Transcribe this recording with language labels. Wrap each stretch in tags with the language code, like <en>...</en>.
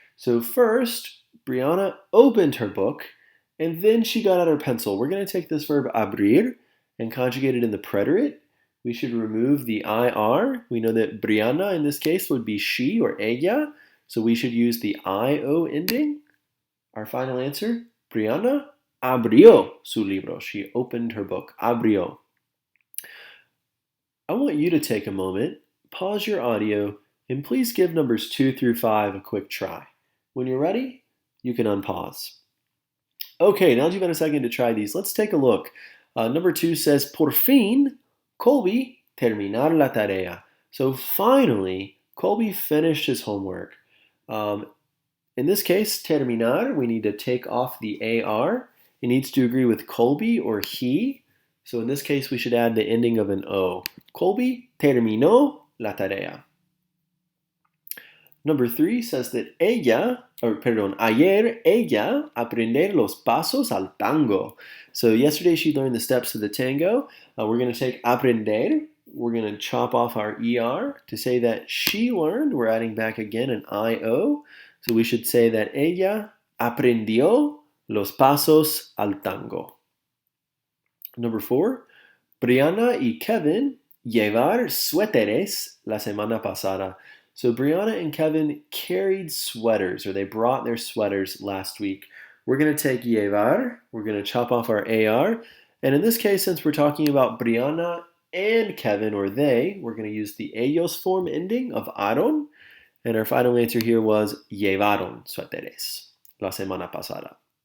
<en>So first, Brianna opened her book and then she got out her pencil. We're going to take this verb abrir and conjugate it in the preterite. We should remove the IR. We know that Brianna in this case would be she or ella, so we should use the IO ending. Our final answer,</en> <es>Brianna abrió su libro.</es> <en>She opened her book. Abrió. I want you to take a moment, pause your audio, and please give numbers 2 through 5 a quick try. When you're ready, you can unpause. Okay, now that you've had a second to try these, let's take a look. Number 2 says,</en> <es>por fin, Colby terminar la tarea.</es> <en>So finally, Colby finished his homework. In this case, terminar, we need to take off the AR. It needs to agree with Colby or he. So in this case, we should add the ending of an O.</en> <es>Colby terminó la tarea.</es> <en>Number 3 says that</en> <es>ayer ella aprender los pasos al tango.</es> <en>So yesterday she learned the steps of the tango. We're going to take aprender. We're going to chop off our ER to say that she learned. We're adding back again an IO. So we should say that</en> <es>ella aprendió los pasos al tango.</es> <en>Number 4,</en> <es>Brianna y Kevin llevar suéteres la semana pasada.</es> <en>So Brianna and Kevin carried sweaters, or they brought their sweaters last week. We're going to take llevar, we're going to chop off our AR, and in this case, since we're talking about Brianna and Kevin, or they, we're going to use the ellos form ending of aron, and our final answer here was</en> <es>llevaron suéteres la semana pasada.</es>